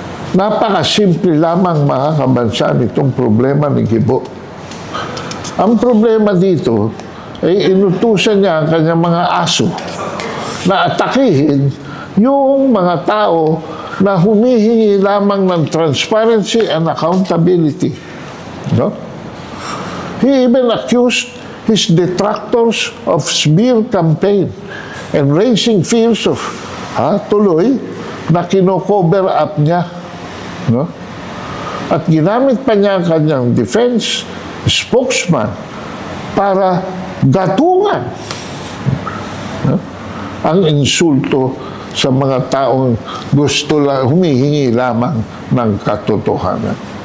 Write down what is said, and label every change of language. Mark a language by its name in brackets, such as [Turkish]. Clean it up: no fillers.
[Filipino] Napakasimple lamang, mga kabansa, nitong problema ni Gibo. Ang problema dito ay inutusan niya ang kanyang mga aso na atakihin yung mga tao na humihingi lamang ng [English] transparency and accountability. [Filipino] No? [English] He even accused his detractors of smear campaign and raising fears of [Filipino] tuloy na kino-cover up niya. No? At ginamit pa niya ang kanyang defense spokesman para gatungan ang insulto sa mga taong gusto lang, humihingi lamang ng katotohanan.